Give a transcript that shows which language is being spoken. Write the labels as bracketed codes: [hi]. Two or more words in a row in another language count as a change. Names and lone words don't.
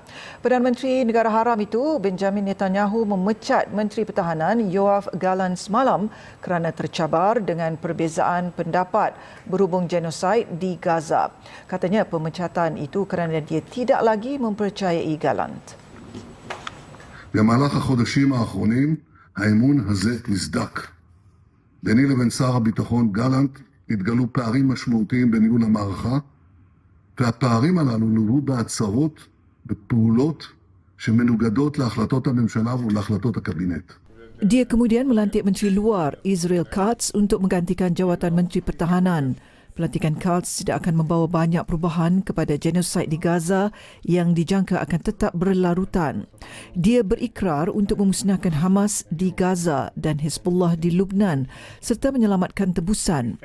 [ms] Perdana Menteri Negara Haram itu, Benjamin Netanyahu, memecat Menteri Pertahanan Yoav Gallant semalam kerana tercabar dengan perbezaan pendapat berhubung genosid di Gaza. Katanya pemecatan itu kerana dia tidak lagi mempercayai Gallant. [he] במהלך החודשים האחרונים האמון הזה נסדק. ביני לבין שר הביטחון גלנט התגלו פערים משמעותיים בניהול המערכה, והפערים הללו נולדו בהצהרות בפעולות שמנוגדות להחלטות הממשלה ולהחלטות הקבינט. [ms] Dia kemudian melantik Menteri Luar Israel Katz untuk menggantikan jawatan Menteri Pertahanan. Pelantikan Katz tidak akan membawa banyak perubahan kepada genosid di Gaza yang dijangka akan tetap berlarutan. Dia berikrar untuk memusnahkan Hamas di Gaza dan Hezbollah di Lubnan serta menyelamatkan tebusan.